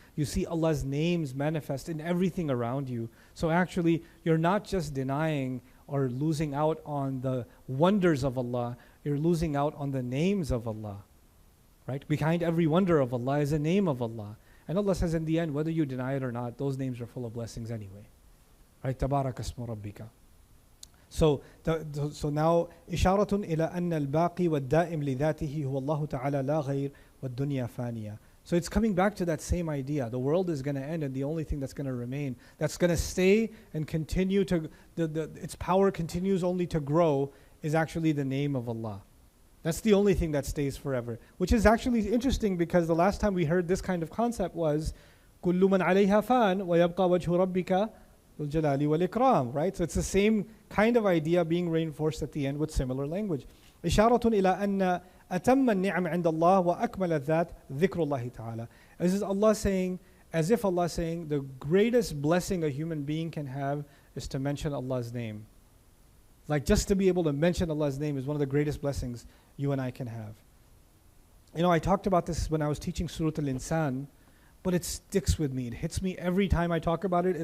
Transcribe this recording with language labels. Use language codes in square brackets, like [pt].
[en] You see Allah's names manifest in everything around you. So actually, you're not just denying or losing out on the wonders of Allah. You're losing out on the names of Allah, right? Behind every wonder of Allah is a name of Allah. And Allah says in the end, whether you deny it or not, those names are full of blessings anyway. Right? [ar] تبارك اسم ربك. [en] So now [ar] إشارة إلى أن الباقي والدائم لذاته هو الله تعالى لا غير والدنيا فانية. [en] So it's coming back to that same idea. The world is going to end, and the only thing that's going to remain, that's going to stay and continue to, its power continues only to grow, is actually the name of Allah. That's the only thing that stays forever. Which is actually interesting, because the last time we heard this kind of concept was [ar] كُلُّ مَنْ عَلَيْهَا فَانٍ وَيَبْقَى وَجْهُ رَبِّكَ ذُو الْجَلَالِ وَالْإِكْرَامِ. [en] Right? So it's the same kind of idea being reinforced at the end with similar language. [ar] إشارة إلى أن أتم النعم عند الله وأكمل الذات ذكر الله تعالى. [en] This is Allah saying, as if Allah saying, the greatest blessing a human being can have is to mention Allah's name. Like, just to be able to mention Allah's name is one of the greatest blessings you and I can have. I talked about this when I was teaching Surah Al-Insan, but it sticks with me. It hits me every time I talk about it.